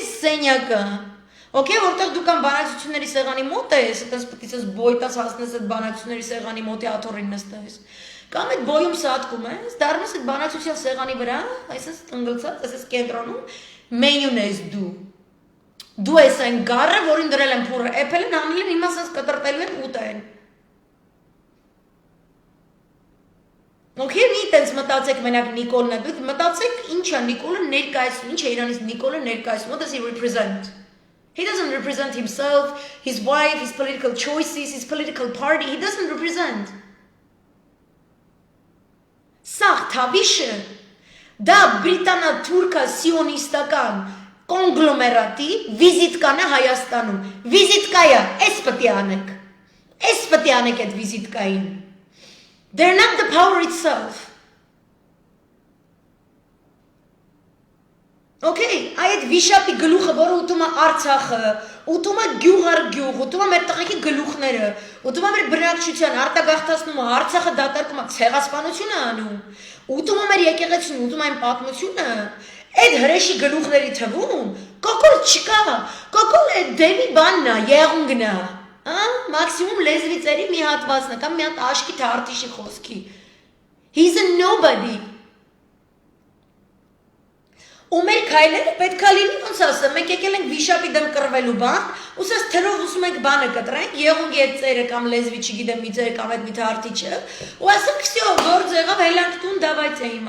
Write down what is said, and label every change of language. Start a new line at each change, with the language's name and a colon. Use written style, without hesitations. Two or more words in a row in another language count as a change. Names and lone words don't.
Armenian: սենյակը։ Okay, որտեղ դու կան բանակցությունների սեղանի մոտ ես, այդպես պետք է բոյտաս հասնես այդ բանակցությունների սեղանի մոտի աթոռին նստես։ Կամ այդ բոյում սատկում ես, դառնում ես այդ բանակցության սեղանի վրա, այսպես տնգլցած, այսպես կենտրոնում, մենյուն ես դու։ Դու ես այն գառը, որին դրել են փուրը, էփել են, անել են, հիմա ասես կտրտելու են ուտեն։ Okay, մի տենց մտածեք մենակ Նիկոլն է, դուք մտածեք ինչ է Նիկոլը ներկայացնում, ինչ է իրանից Նիկոլը ներկայացնում,
English: what does he represent? He doesn't represent himself, his wife, his political choices, his political party, he doesn't represent.
Armenian: Սաղ թավիշը, դա բրիտանա թուրքա սիոնիստական կոնգլոմերատի վիզիտկան է Հայաստանում, վիզիտկայա, ես պտի անեք այդ վիզիտկային,
English: they're not the power itself.
Armenian: Okay, այդ վիշապի գլուխը, որը ուտում է Արցախը, ուտում է գյուղ առ գյուղ, ուտում է մեր տղեկի գլուխները, ուտում է մեր բնակչության, արտագաղթացնում է, Արցախը դատարկում է, ցեղասպանություն է անում, ուտում է մեր եկեղեցին, ուտում է այն պատմությունը, այդ հրեշի գլուխների թվում կոկոլ չկա, կոկոլ այդ դեպի բանն է, եղունգն է, մաքսիմում լեզվի ծերի մի հատվածն է, կամ մի հատ աշկի թե արտիշի խոսքի,
English: he's a nobody.
Armenian: Ու մեր քայլերը պետք է լինի ոնց ասեմ, մենք եկել ենք վիշապի դեմ կռվելու բան, ուսած թրով ուզում ենք բանը կտրենք, եղունգի այդ ծերը կամ լեզվի չգիտեմ մի ծերը կամ այդ մի թարթիչը, ու ասենք всё, գործ եղավ, հելանք տուն, давайте հիմա